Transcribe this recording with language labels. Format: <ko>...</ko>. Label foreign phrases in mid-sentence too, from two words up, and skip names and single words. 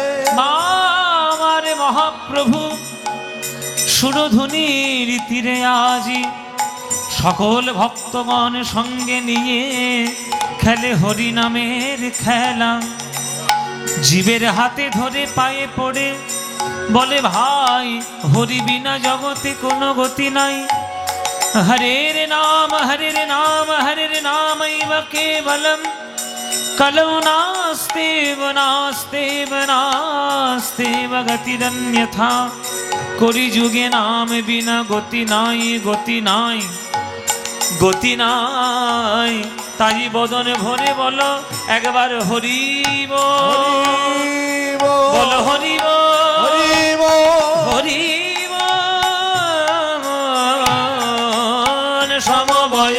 <bn>মা আমার মহাপ্রভু সুরধুনির তীরে আজি সকল ভক্তগণ সঙ্গে নিয়ে খেলে হরি নামের খেলা। জীবের হাতে ধরে পায়ে পড়ে বলে ভাই হরি বিনা জগতে কোনো গতি নাই।</bn> <sa>হরের নাম হরের নাম হরের নামৈব কেবলম কলৌ নাস্তেব নাস্তেব নাস্তেব গতিরন্যথা।</sa> <bn>করি যুগে নাম বিনা গতি নাই, গতি নাই, গতি নাই। তাই বদনে ভরে বলো একবার হরিব, বলো হরিব হরিব হরিব। সমবয়</bn>